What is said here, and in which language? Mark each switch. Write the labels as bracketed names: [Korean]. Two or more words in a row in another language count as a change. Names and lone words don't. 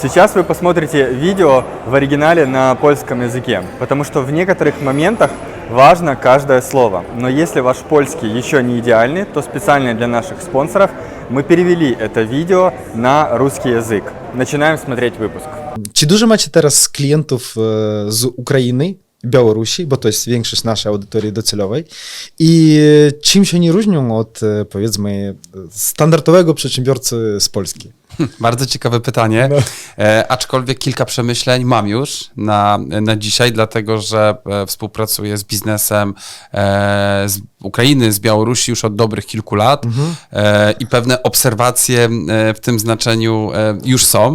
[Russian] Сейчас вы посмотрите видео в оригинале на польском языке, потому что в некоторых моментах важно каждое слово. Но если ваш польский еще не идеальный, то специально для наших спонсоров мы перевели это видео на русский язык. Начинаем смотреть выпуск. [Polish] Czy dużo macie teraz klientów z Ukrainy, Białorusi, bo to jest większość naszej audytorii docelowej i czym się oni różnią od, powiedzmy, standardowego przedsiębiorcy z Polski? Bardzo ciekawe pytanie, aczkolwiek kilka przemyśleń mam już na dzisiaj, dlatego że współpracuję z biznesem z Ukrainy, z Białorusi już od dobrych kilku lat i pewne obserwacje w tym znaczeniu już są.